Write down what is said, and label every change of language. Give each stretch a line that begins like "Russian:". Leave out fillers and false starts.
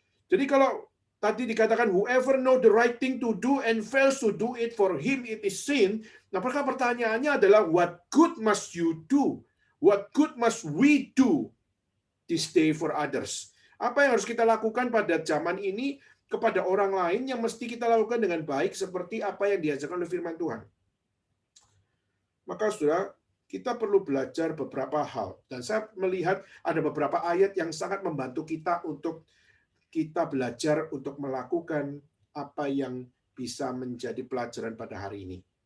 Indonesian: Jadi kalau tadi dikatakan
English: whoever know the right thing to do and fails to do it for him it is sin.
Indonesian: Nah, maka pertanyaannya adalah
English: what good must you do? What good must we do this day for others?
Indonesian: Apa yang harus kita lakukan pada zaman ini kepada orang lain yang mesti kita lakukan dengan baik seperti apa yang diajarkan oleh firman Tuhan? Maka saudara, kita perlu belajar beberapa hal. Dan saya melihat ada beberapa ayat yang sangat membantu kita untuk kita belajar untuk melakukan apa yang bisa menjadi pelajaran pada hari ini.